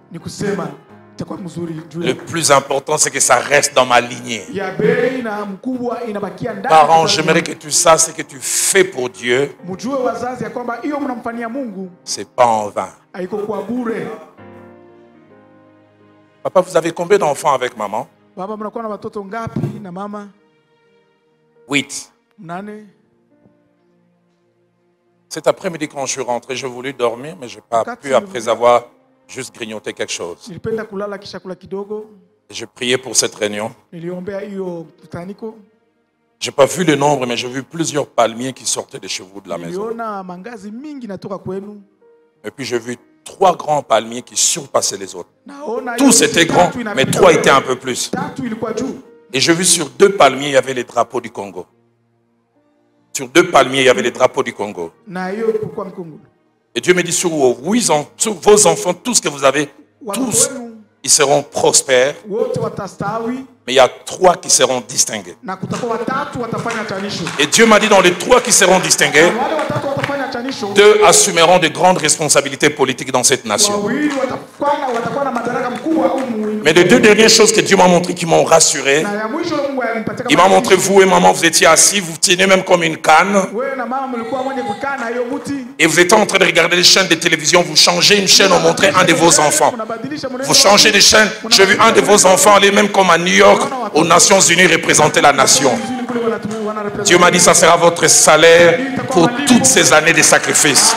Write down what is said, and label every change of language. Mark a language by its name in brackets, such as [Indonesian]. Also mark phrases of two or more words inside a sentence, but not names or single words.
[French] Le plus important, c'est que ça reste dans ma lignée. Parents, j'aimerais que tu saches ce que tu fais pour Dieu. C'est pas en vain. Papa, vous avez combien d'enfants avec maman? [Swahili] Baba, mnakuwa na watoto ngapi na mama? 8. 8. [French] Cet après-midi, quand je suis rentré, je voulais dormir, mais je n'ai pas pu après avoir juste grignoté quelque chose. [Swahili] Nilipenda kulala kisha kula kidogo. [French] J'ai prié pour cette réunion. [Swahili] Niliombea hiyo kutaniko. [French] Je n'ai pas vu le nombre, mais j'ai vu plusieurs palmiers qui sortaient des chevaux de la maison. [Swahili] Niliona mangazi mingi natoka kwenu. [French] Et puis j'ai vu 3 grands palmiers qui surpassaient les autres. [Swahili] Naona [French] Tous étaient grands, mais 3 étaient un peu plus. [Swahili] Tatu ilikuwa juu. [French] Et j'ai vu sur 2 palmiers, il y avait les drapeaux du Congo. Sur 2 palmiers, il y avait les drapeaux du Congo. [Swahili] Na hiyo kulikuwa mkungu. [French] Et Dieu me dit sur vos enfants, tout ce que vous avez, tous, ils seront prospères. [Swahili] Wote watastawi. [French] Mais il y a 3 qui seront distingués. [Swahili] Na kutakuwa watatu watafanya tanisho. [French] Et Dieu m'a dit dans les 3 qui seront distingués, [Swahili] Wale watatu watafanya tanisho. [French] 2 assumeront de grandes responsabilités politiques dans cette nation. [Swahili] Wawili watakuwa na madaraka mkubwa humu. [French] Mais les 2 dernières choses que Dieu m'a montrées qui m'ont rassuré, [Swahili] Na ya mwisho Mungu alimpatia. [French] il m'a montré vous et maman, vous étiez assis, vous tenez même comme une canne. [Swahili] Wewe na mama mlikuwa mwenye kukaa na hiyo mti. [French] Et vous étiez en train de regarder les chaînes de télévision, vous changez une chaîne, on montrait un de vos enfants. Vous changez de chaîne, j'ai vu un de vos enfants aller même comme à New York, aux Nations Unies, représenter la nation. Dieu m'a dit, ça sera votre salaire pour toutes ces années de sacrifice.